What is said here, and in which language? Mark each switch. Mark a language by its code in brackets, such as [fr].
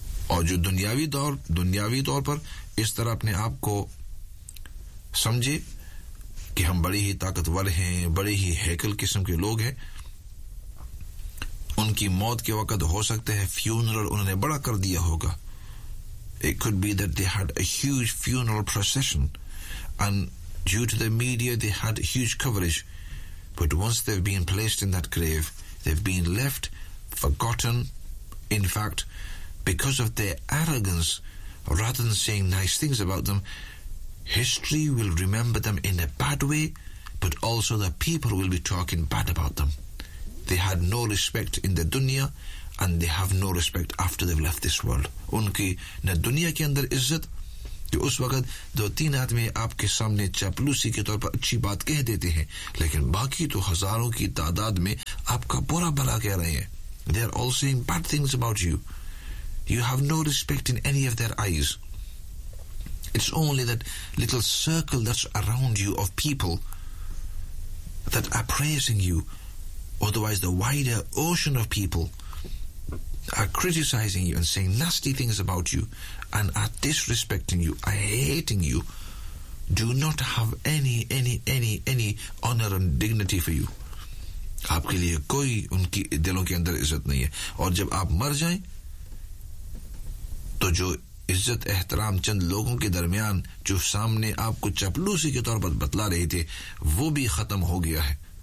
[hi] और जो दुनियावी तौर पर इस तरह अपने आप को समझे कि हम बड़े ही ताकतवर हैं, बड़े ही हैकल किस्म के लोग हैं, उनकी मौत के वक्त हो सकता है फ्यूनरल उन्होंने बड़ा कर दिया होगा. [en] It could be that they had a huge funeral procession and due to the media they had huge coverage. But once they've been placed in that grave, they've been left forgotten. In fact, because of their arrogance, rather than saying nice things about them, history will remember them in a bad way, but also the people will be talking bad about them. They had no respect in the dunya, and they have no respect after they've left this world. [hi] Unki na duniya ke andar izzat जो उस वक्त दो तीन आदमी आपके सामने चापलूसी के तौर पर अच्छी बात कह देते हैं लेकिन बाकी तो हजारों की तादाद में आपका बुरा भला कह रहे हैं. [en] They are all saying bad things about you. You have no respect in any of their eyes. It's only that little circle that's around you of people that are praising you. Otherwise, the wider ocean of people are criticizing you and saying nasty things about you and are disrespecting you, are hating you. Do not have any honor and dignity for you. [hi] आपके लिए कोई उनकी दिलों के अंदर इज्जत नहीं है और जब आप मर जाएं तो जो इज्जत एहतराम चंद लोगों के दरमियान जो सामने आपको चपलूसी के तौर पर बतला रहे थे वो भी खत्म हो गया है